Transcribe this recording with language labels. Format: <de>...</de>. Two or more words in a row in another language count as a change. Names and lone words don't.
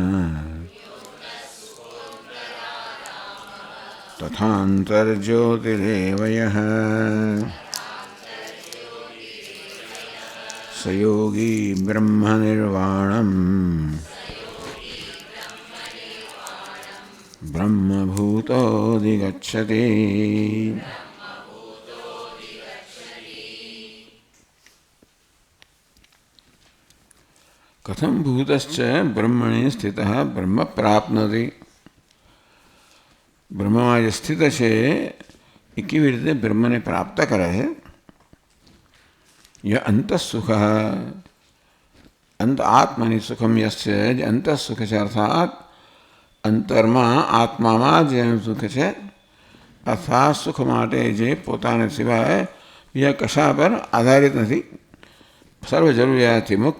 <sa>तथान्तर्ज्योतिरेव यः स योगी ब्रह्मनिर्वाणम् ब्रह्मभूतोऽधिगच्छति। कथं भूतश्च ब्रह्मणि स्थितः ब्रह्म प्राप्नोति।</sa> <gu>ब्रह्मમાં સ્થિત છે એ કેવી રીતે બ્રહ્મને પ્રાપ્ત કરે છે?</gu> <sa>य अंतःसुख अंत आत्मनि सुखम यस्य</sa> <gu>જે અંતઃસુખ છે અર્થાત અંતરમાં આત્મામાં જેનું સુખ છે અર્થાત સુખ માટે જે પોતાને સિવાય બીજા કશા પર આધારિત નથી, સર્વ જરૂરિયાતથી મુક્ત.</gu>